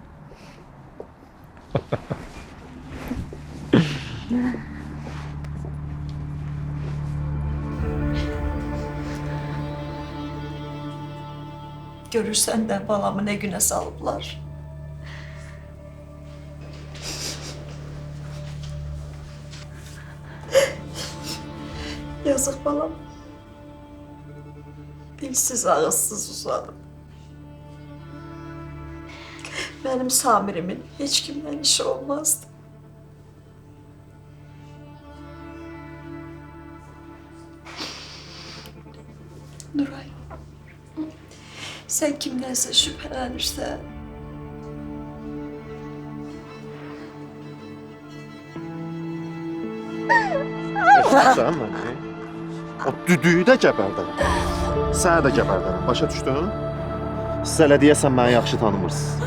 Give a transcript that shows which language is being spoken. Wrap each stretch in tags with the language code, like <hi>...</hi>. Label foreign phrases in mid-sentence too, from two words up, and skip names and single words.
<az>Görürsən də balamı nə günə salıblar. Yazıq balam. Dilsiz ağızsız uzadım.</az> <tr>Benim Samir'imin hiç kimden işi olmazdı. Nuray, sen kimdense şüphelenirsen</tr> <az>Sən məni? O düdüyü də gəbərdərəm. Səni də gəbərdərəm. Başa düşdün? Siz elə deyəsən məni yaxşı tanımırsınız.</az>